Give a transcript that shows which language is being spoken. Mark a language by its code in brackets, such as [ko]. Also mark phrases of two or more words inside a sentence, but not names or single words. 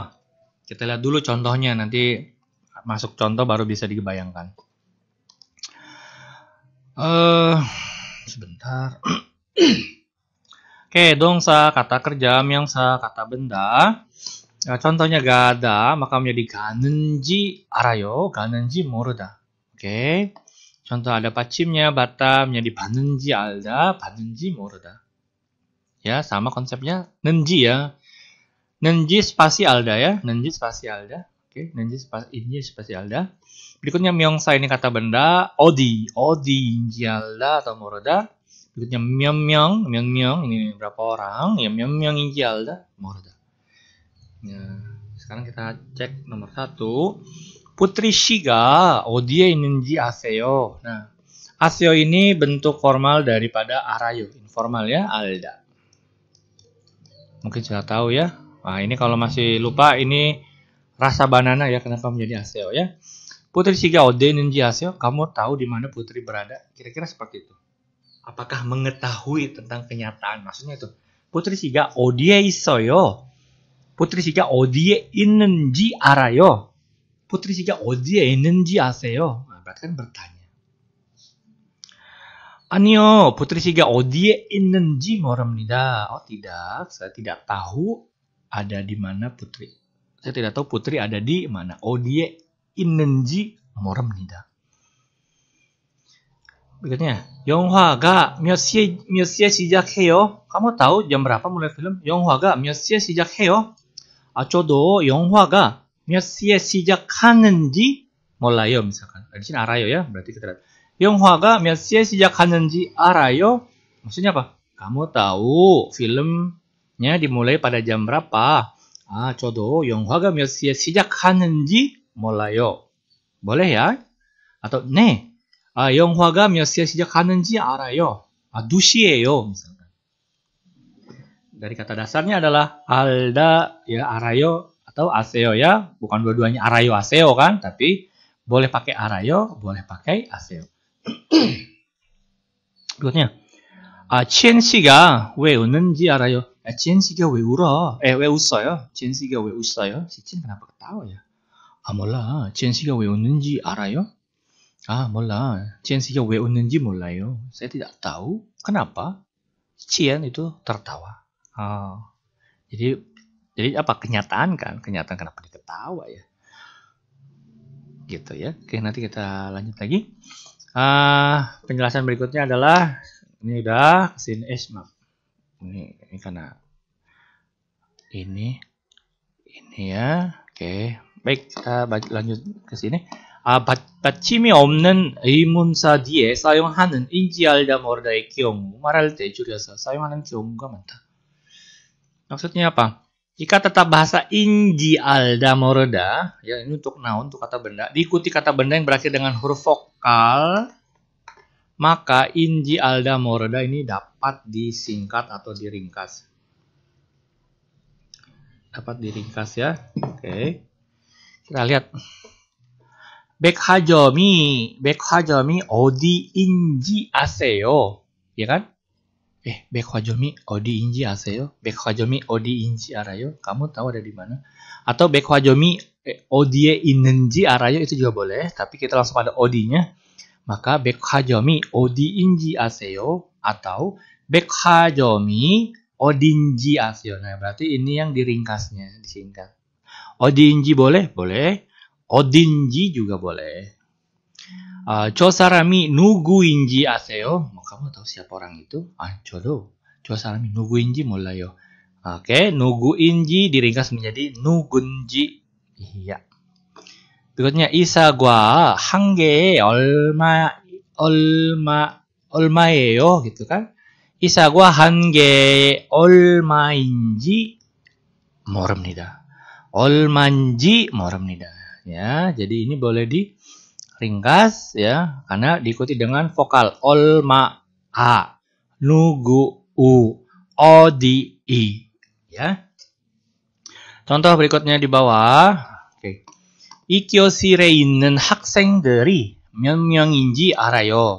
[id] Kita lihat dulu contohnya, nanti masuk contoh baru bisa dibayangkan. Sebentar. Oke, dongsa, kata kerja, 명사, kata benda. Contohnya gak ada, maka menjadi [ko] 가는지 알아요, 가는지 모르다. [id] Oke. Contoh ada 받침nya, bata menjadi [ko] 봤는지 알다, 봤는지 모르다. [id] Ya, sama konsepnya 는지 ya. 는지 spasi alda ya, 는지 spasi alda. Oke, 는지 spasi alda. Berikutnya 명사 ini kata benda, [ko] 어디, 어디인지 알다 atau 모르다. [id] Berikutnya 명명 ini berapa orang? [ko] Ya 명명인지 알다? 모르다. [id] Ya, sekarang kita cek nomor 1. [ko] Putri 씨가 어디에 있는지 아세요? [id] Nah, 아세요 ini bentuk formal daripada 알아요. Informal ya, alda. Mungkin sudah tahu ya. Nah, ini kalau masih lupa ini rasa banana ya, kenapa menjadi 아세요 ya. [ko] Putri 씨가 어디에 있는지 아세요? [id] Kamu tahu di mana Putri berada? Kira-kira seperti itu. Apakah mengetahui tentang kenyataan? Maksudnya itu. [ko] Putri 씨가 어디에 있어요? Putri 씨가 어디에 있는지 알아요? Putri 씨가 어디에 있는지 아세요? [id] Nah, berarti kan bertanya. [ko] 아니요, Putri 씨가 어디에 있는지 모릅니다. [id] Oh tidak, saya tidak tahu ada di mana Putri. Saya tidak tahu Putri ada di mana. [ko] 어디에 있는지 모릅니다. Berikutnya, 영화가 몇 시에 시작해요? [id] Kamu tahu jam berapa mulai film? [ko] 영화가 몇 시에 시작해요? 저도 영화가 몇 시에 시작하는지 몰라요. [id] misalkan. Di sini 알아요 ya. Berarti kita lihat. [ko] 영화가 몇 시에 시작하는지 알아요? [id] Maksudnya apa? Kamu tahu filmnya dimulai pada jam berapa? [ko] 저도 영화가 몇 시에 시작하는지 몰라요. [id] boleh ya? Atau 네. [ko] 영화가 몇 시에 시작하는지 알아요. 2시예요. [id] misalkan. Dari kata dasarnya adalah alda ya arayo atau aseo ya, bukan dua-duanya [ko] 알아요 아세요 [id] kan, tapi boleh pakai arayo, boleh pakai aseo. Berikutnya, [ko] 첸 씨가 왜 웃는지 알아요? 첸 씨가 왜 울어? 왜 웃어요? 첸 씨가 왜 웃어요? [id] si Chen kenapa ketawa ya? [ko] 몰라. 첸 씨가 왜 웃는지 알아요? 몰라. 첸 씨가 왜 웃는지 몰라요. [id] Saya tidak tahu kenapa Chen itu tertawa. Jadi apa kenyataan kan? Kenyataan kenapa dia ketawa ya? Gitu ya. Oke, nanti kita lanjut lagi. Penjelasan berikutnya adalah ini udah kesini maaf. Ini karena ini ya. Oke, baik kita lanjut ke sini. [ko] 받침이 없는 의문사 뒤에 사용하는 인지 알다 모르다의 경우 말할 때 줄여서 사용하는 경우가 많다. [id] Maksudnya apa? Jika tetap bahasa [ko] 인지 알다 모르다, [id] ya ini untuk noun, untuk kata benda, diikuti kata benda yang berakhir dengan huruf vokal, maka [ko] 인지 알다 모르다 [id] ini dapat disingkat atau diringkas. Dapat diringkas ya. Oke. Kita lihat. [ko] 백화점이 어디인지 아세요? [id] Ya kan? [ko] 백화점이 어디인지 아세요? 백화점이 어디인지 알아요? [id] Kamu tahu ada di mana? Atau [ko] 백화점이 어디에 있는지 알아요? [id] Itu juga boleh, tapi kita langsung pada 어디nya. [ko] Maka 백화점이 어디인지 아세요? Atau 백화점이 어딘지 아세요? [id] Nah, berarti ini yang diringkasnya, disingkat. 어디인지 boleh? Boleh. 어딘지 juga boleh. [ko] 저 사람이 누구인지 아세요? [id] Kamu tahu siapa orang itu? [ko] 저도 저 사람이 누구인지 몰라요. [id] Oke, 누구인지 diringkas menjadi 누군지. Iya. [ko] Berikutnya 이사과 한 개에 얼마예요? [id] gitu kan? [ko] 이사과 한 개에 얼마인지 모릅니다. 얼마인지 모릅니다. [id] Ya, jadi ini boleh ringkas ya karena diikuti dengan vokal [ko] 얼마 아 누구 우 어디 이 [id] ya. Contoh berikutnya di bawah. Oke. [ko] 이 교실에 있는 학생들이 몇 명인지 알아요.